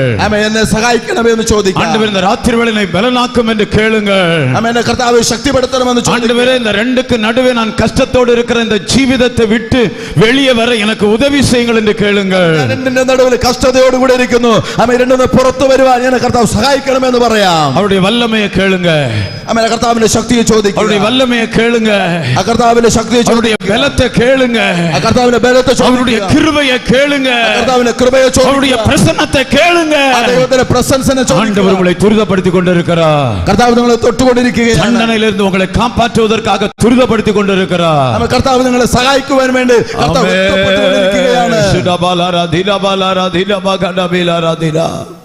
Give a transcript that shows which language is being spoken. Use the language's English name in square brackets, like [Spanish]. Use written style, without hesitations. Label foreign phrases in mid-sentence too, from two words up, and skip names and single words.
[Malayalam] എന്നെ സഹായിക്കണമേ എന്ന് ചോദിക്കാം. [Tamil] ஆண்டவரே இந்த ராத்திரி வேளை என்னை பலனாக்கும் என்று கேளுங்கள். [Malayalam] എന്നെ കർത്താവ് ശക്തിപ്പെടുത്തണമെന്ന് ചോദിക്കാം. [Tamil] ஆண்டவரே இந்த ரெண்டுக்கு நடுவே நான் கஷ்டத்தோடு இருக்கிற இந்த ஜீவிதத்தை விட்டு வெளியே வர எனக்கு உதவி செய்யுங்கள் என்று கேளுங்கள். [Malayalam] രണ്ടിന്റെ നടുവിൽ കഷ്ടതയോടുകൂടി ഇരിക്കുന്നു. രണ്ടിന് പുറത്തു വരുവാൻ എന്നെ കർത്താവ് സഹായിക്കണമെന്ന് പറയാം. [Tamil] அவருடைய வல்லமையை கேளுங்க. [Malayalam] കർത്താവിന്റെ ശക്തിയെ ചോദിക്കുക. [Tamil] அவருடைய வல்லமையை கேளுங்க. [Malayalam] കർത്താവിന്റെ ശക്തിയെ [Tamil] அவருடைய பலத்தை கேளுங்க. [Malayalam] കർത്താവിന്റെ ബലത്തെ [Tamil] அவருடைய கிருபையை கேளுங்க. [Malayalam] കർത്താവിന്റെ കൃപയെ ചോദിക്കുക. [Tamil] அவருடைய பிரசன்னத்தை கேளுங்க. [Malayalam] ദൈവത്തിന്റെ പ്രസൻസിനെ ചോദിക്കുക. [Tamil] ஆண்டவர் உங்களை துரிதப்படுத்திக் கொண்டிருக்கிறார். [Malayalam] കർത്താവ് നിങ്ങളെ തൊട്ടുകൊണ്ടിരിക്കുകയാണ്. [Tamil] தண்டனையிலிருந்து உங்களை காப்பாற்றுவதற்காக துரிதப்படுத்திக் கொண்டிருக்கிறார். [Malayalam] കർത്താവ് നിങ്ങളെ സഹായിക്കുവാൻ വേണ്ടി കർത്താവ് ആമേൻ.